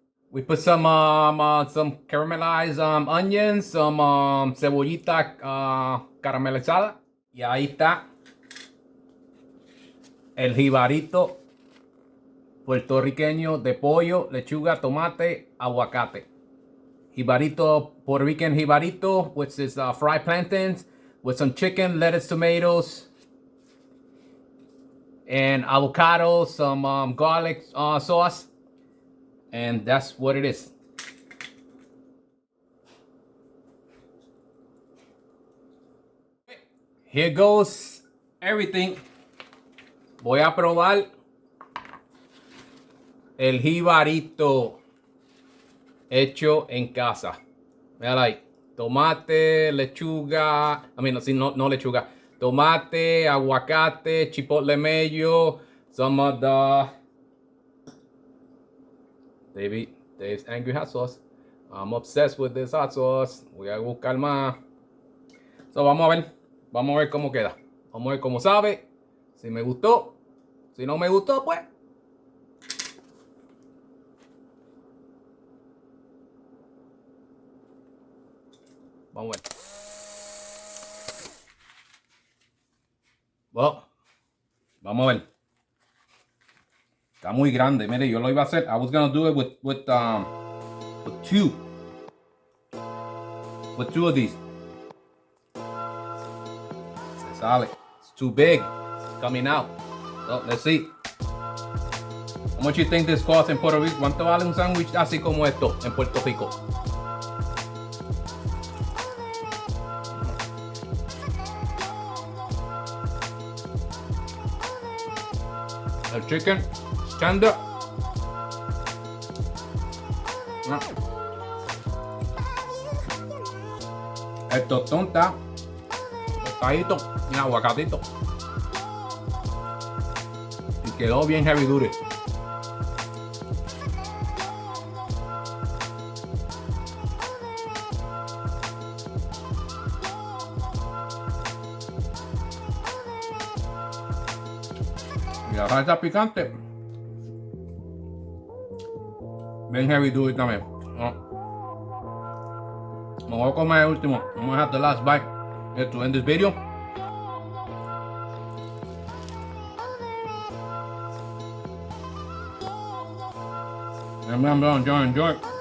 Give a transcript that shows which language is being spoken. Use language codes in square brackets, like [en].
[en] We put some caramelized onions, some [es] cebollita caramelizada. Y ahí está el jibarito puertorriqueño de pollo, lechuga, tomate, aguacate. [en] Jibarito, Puerto Rican jibarito, which is fried plantains with some chicken, lettuce, tomatoes, and avocado, some garlic sauce. And that's what it is. Here goes everything. [es] Voy a probar el jibarito hecho en casa. Mira ahí. Tomate, lechuga. No lechuga. Tomate, aguacate, [en] chipotle mayo, some of the Dave's Angry Hot Sauce. I'm obsessed with this hot sauce. [es] Voy a buscar más. [en] So, [es] vamos a ver cómo queda. Vamos a ver cómo sabe. Si me gustó. Si no me gustó, pues. Vamos a ver. Bueno, vamos a ver. Está muy grande. Mire, yo lo iba a hacer. [en] I was gonna do it with two. With two of these. [es] Se sale. [en] It's too big. It's coming out. So, let's see. How much you think this costs in Puerto Rico? [es] ¿Cuánto vale un sándwich así como esto en Puerto Rico? El chicken tender. El tostón está tostadito y aguacatito. Y quedó bien [en] heavy duty. [es] Y la salsa picante. Bien [en] heavy duty [es] también. Me voy a comer el último. [en] I'm gonna have the last bite to end this video. Enjoy.